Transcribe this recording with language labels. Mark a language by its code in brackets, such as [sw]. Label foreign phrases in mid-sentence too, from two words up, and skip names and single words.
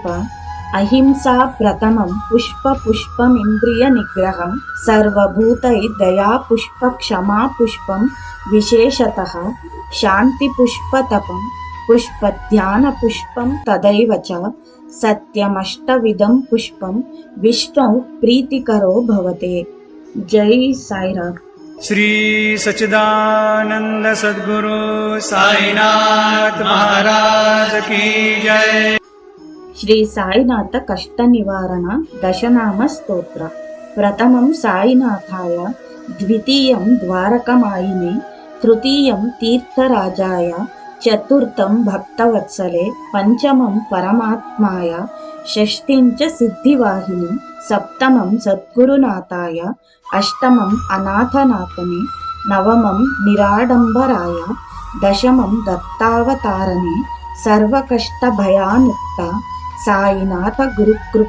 [sa] అహింసా ప్రథమం పుష్పమింద్రియ నిగ్రహం, సర్వభూతై దయా పుష్ప క్షమా పుష్పం, విశేషతః శాంతి పుష్పతపం, పుష్పధ్యాన పుష్పం తదైవ చ. సత్యమష్టవిధం పుష్పం విష్ణు ప్రీతికరో భవతే. [te] జై సాయిరామ్. [hi] श्री सच्चिदानंद सद्गुरु साईनाथ महाराज की जय। [sa] శ్రీ సాయినాథ కష్ట నివారణ దశనామ స్తోత్ర. ప్రథమం సాయినాథాయ, ద్వితీయం ద్వారకమాయినే, తృతీయం తీర్థరాజాయ, చతుర్థం భక్తవత్సలే, పంచమం పరమాత్మాయ, షష్ఠిం చ సిద్ధివాహిని, సప్తమం సద్గురునాథాయ, అష్టమం అనాథనాథనే, నవమం నిరాడంబరాయ, దశమం దత్తావతారణే, సర్వకష్టభయానుక్త సాయినాథ గురుకృప.